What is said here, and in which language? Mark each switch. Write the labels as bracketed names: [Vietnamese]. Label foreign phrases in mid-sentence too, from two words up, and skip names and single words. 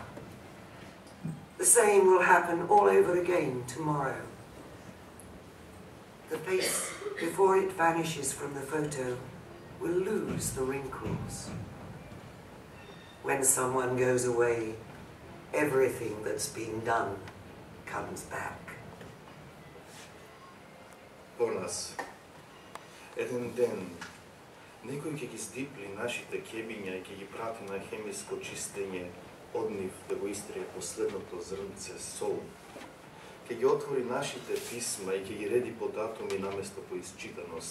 [English] The same will happen all over again tomorrow. The face, before it vanishes from the photo, will lose the wrinkles. When someone goes away, everything that's been done comes back. [Macedonian] По нас, еден ден, некој ќе ги здипли нашите кебиња и ќе ги прати на хемиско чистење од нив да го истрие последното зрнце сол. Ќе ги отвори нашите писма и ќе ги реди по датуми наместо по исчитаност.